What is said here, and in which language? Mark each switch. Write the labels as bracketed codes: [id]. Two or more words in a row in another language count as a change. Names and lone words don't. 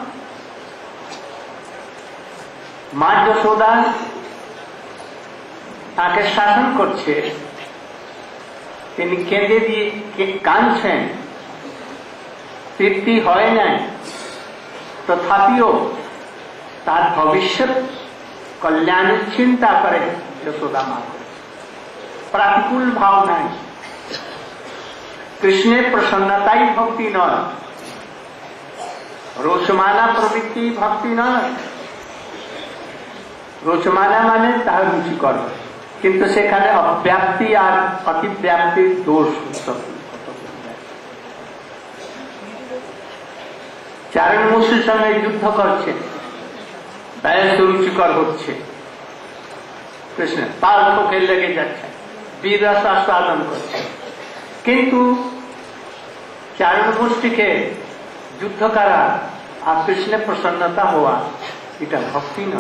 [bn] মা যশোদা তাকে শাসন করছে, তিনি কেঁদে দিয়ে কাঁদছেন, তৃপ্তি হয় নাই, তথাপিও তার ভবিষ্যৎ কল্যাণের চিন্তা করে যশোদা মা। [hi] प्रतिकूल भाव नहीं, [bn] কৃষ্ণের প্রসন্নতাই ভক্তি নয়, রোচমানা প্রবৃত্তি ভক্তি নয়। রোচমানা মানে তার রুচিকর, কিন্তু সেখানে অব্যাপ্তি আর অতিব্যাপ্তি দোষ। চারণ মুসুর সঙ্গে যুদ্ধ করছে, ব্যস্ত রুচিকর হচ্ছে, কৃষ্ণ তাল ঠোকে লেগে যাচ্ছে, বিরস আস্বাদন করছে, কিন্তু চারণ গোষ্ঠীকে যুদ্ধ করা আর কৃষ্ণের প্রসন্নতা হওয়া এটা ভক্তি নয়।